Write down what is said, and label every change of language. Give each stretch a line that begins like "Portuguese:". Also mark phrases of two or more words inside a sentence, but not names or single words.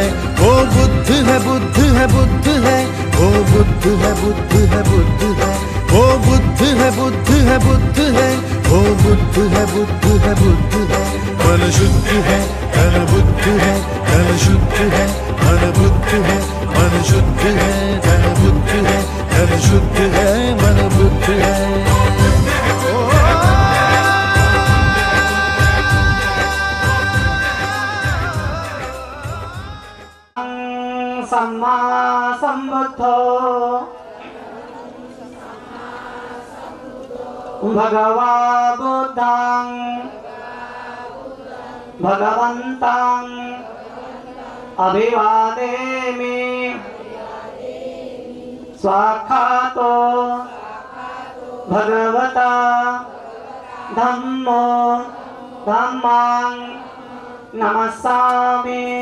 Hindi: ओ बुद्ध है बुद्ध है बुद्ध है, ओ बुद्ध है बुद्ध है बुद्ध है, ओ बुद्ध है बुद्ध है बुद्ध है, ओ बुद्ध है बुद्ध है बुद्ध है। मन शुद्ध है धन बुद्ध है, तन शुद्ध है मन बुद्ध है। मन शुद्ध है धन बुद्ध है, तन शुद्ध है मन बुद्ध है।
Pali: सम्मा सम्बुद्धो भगवा बुद्धं भगवन्तं अभिवादेमि स्वाक्षातो भगवता धम्मो धम्मां नमस्सामि।